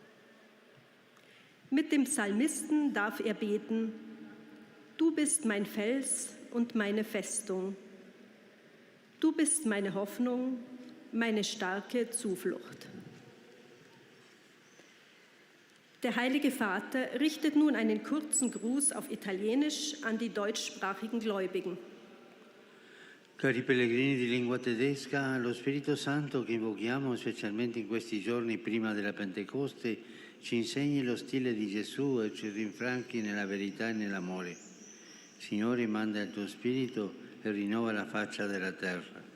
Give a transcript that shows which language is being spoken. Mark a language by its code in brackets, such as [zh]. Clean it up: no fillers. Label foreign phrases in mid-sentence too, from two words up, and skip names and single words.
[de] Mit dem Psalmisten darf er beten: Du bist mein Fels und meine Festung. Du bist meine Hoffnung, meine starke Zuflucht. Der Heilige Vater richtet nun einen kurzen Gruß auf Italienisch an die deutschsprachigen Gläubigen. [it] Cari pellegrini di lingua tedesca, lo Spirito Santo che invochiamo specialmente in questi giorni prima della Pentecoste ci insegni lo stile di Gesù e ci rinfranchi nella verità e nell'amore. Signore, manda il tuo Spirito e rinnova la faccia della terra.